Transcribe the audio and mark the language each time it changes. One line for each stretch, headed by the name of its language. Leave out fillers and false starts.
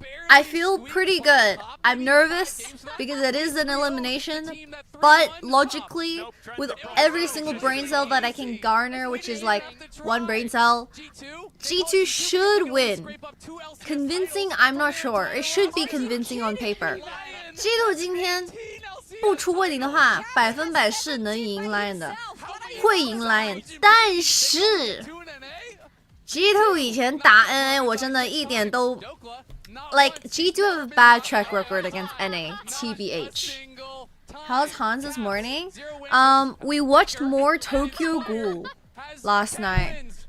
English: I feel pretty good. I'm nervous because it is an elimination, but logically, with every single brain cell that I can garner, which is like 1 brain cell, G2 should win. Convincing, I'm not sure. It should be convincing on paper.
Chinese: G2 今天不出问题的话，100%是能赢 LYON 的，会赢 LYON。但是 G2 以前打 NA 我真的一点都
English: like G2 have a bad track record against NA, TBH. How's Hans this morning? We watched more Tokyo Ghoul last night.